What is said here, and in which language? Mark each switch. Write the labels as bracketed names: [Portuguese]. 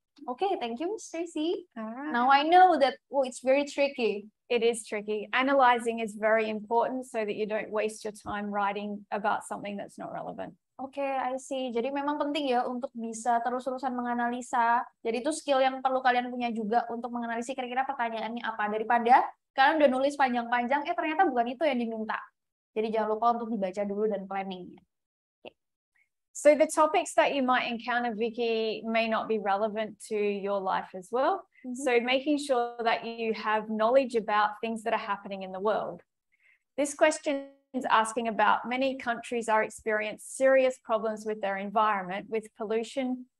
[English] Okay, thank you, Miss Tracy. Now I know that it's very tricky. It is tricky. Analyzing is very important so that you don't waste your time writing about something that's not relevant. Okay, I see. [Indonesian] Jadi memang penting ya untuk bisa terus-terusan menganalisa. Jadi itu skill yang perlu kalian punya juga untuk menganalisis kira-kira pertanyaannya apa. Daripada kalian udah nulis panjang-panjang, ternyata bukan itu yang diminta. Jadi jangan lupa untuk dibaca dulu dan planningnya. [English] So the topics that you might encounter, Vicky, may not be relevant to your life as well. So making sure that you have knowledge about things that are happening in the world. This question is asking about many countries are experiencing serious problems with their environment, with pollution,